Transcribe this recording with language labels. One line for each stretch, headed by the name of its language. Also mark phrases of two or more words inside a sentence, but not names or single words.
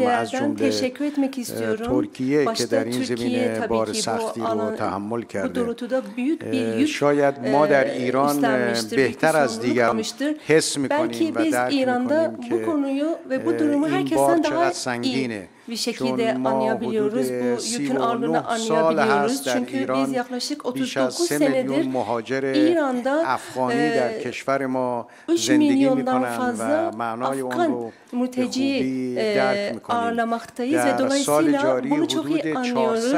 Persian: از جمله ترکیه که در این زمینه بار سختی رو تحمل کرده. شاید ما در ایران بهتر از دیگران حس می‌کنیم و درک می‌کنیم که این بار چقدر سنگینه
Turkish: bir şekilde anlayabiliyoruz. Bu yükün ağırlığını anlayabiliyoruz. Çünkü biz yaklaşık 39 senedir İran'da 3 milyondan fazla Afgan mülteci ağırlamaktayız ve dolayısıyla bunu çok iyi anlıyoruz.